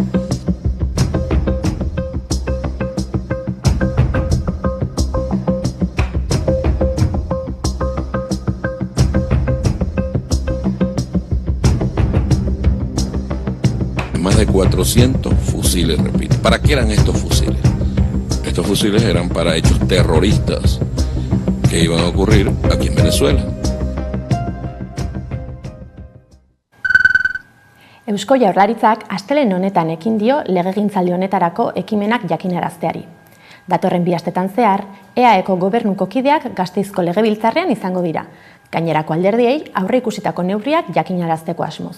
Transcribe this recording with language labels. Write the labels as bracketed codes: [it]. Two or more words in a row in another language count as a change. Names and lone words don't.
[es] Más de 400 fusiles, repito. ¿Para qué eran estos fusiles? Estos fusiles eran para hechos terroristas que iban a ocurrir aquí en Venezuela. [eu] Eusko Jaurlaritzak astelehen honetan ekin dio legegintzaldi honetarako ekimenak jakinarazteari. Datorren 2 astetan zehar, EAEko gobernuko kideak Gasteizko Legebiltzarrean izango dira. Gainerako alderdiei aurreikusitako neurriak jakinarazteko asmoz.